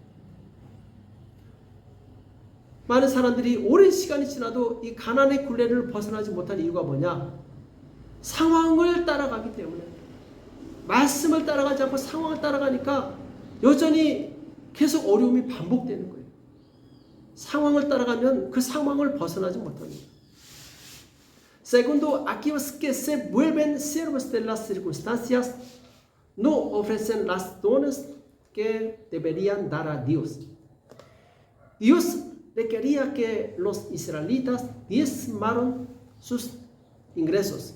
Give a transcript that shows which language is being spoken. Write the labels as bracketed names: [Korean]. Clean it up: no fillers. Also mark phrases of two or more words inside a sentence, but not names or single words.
[Korean] 많은 사람들이 오랜 시간이 지나도 이 가난의 굴레를 벗어나지 못한 이유가 뭐냐? 상황을 따라가기 때문에. 말씀을 따라가지 않고 상황을 따라가니까 여전히 계속 어려움이 반복되는 거예요. 상황을 따라가면 그 상황을 벗어나지 못합니다. [Spanish] Segundo, aquellos que se vuelven siervos de las circunstancias no ofrecen las dones que deberían dar a Dios. Dios requería que los israelitas diezmaran sus ingresos.